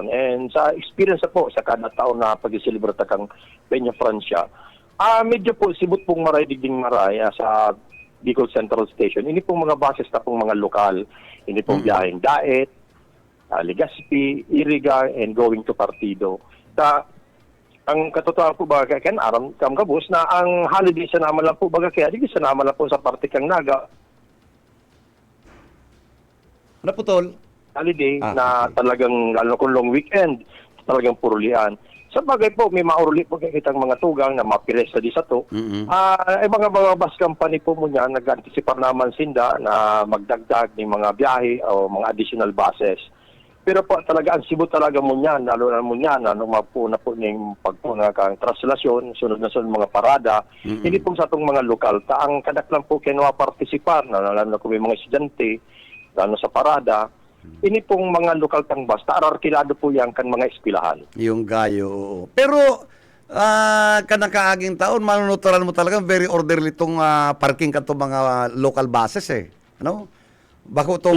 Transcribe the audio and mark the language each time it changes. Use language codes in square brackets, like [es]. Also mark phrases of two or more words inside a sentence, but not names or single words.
[bik] And sa experience po, sa kada taon na pag-celebrate kang Peña Francia, medyo po, sibot pong maray, digding maray sa Bicol Central Station. Ini pong mga bases na pong mga lokal, ini pong biyaheng Daet, Legazpi, Iriga, [en] and going to Partido. [bik] Ang katotohanan po baga kaya aram kam gabos na ang holiday sa naman lang po baga kaya di sa naman lang po sa parte kang Naga Naputol. holiday okay. na talagang lalo kung long weekend talagang purulian. Sa bagay po may mauruli po kaya kitang mga tugang na mapires sa di sa to. Mga bus company po mo niya nag-anticipar naman sinda na magdagdag ng mga biyahe o mga [en] additional buses. [bik] Pero po talaga ang Cebu talaga mo niyan, lalo na mo niyan, mapuna po ng pagpuna kang translasyon, sunod na sunod mga parada, hindi po sa itong mga lokal. Ang kadaklan po kinuha partisipar, lalo na kung may mga estudyante, lalo sa parada, ini pong mga lokal tang bus, ararkilado po yan kan mga eskwelahan. Yung gayo, oo. Pero, kanakaaging taon, manunuturan mo talaga, [en] very orderly [bik] itong parking ka itong mga [en] local buses [bik] Bako itong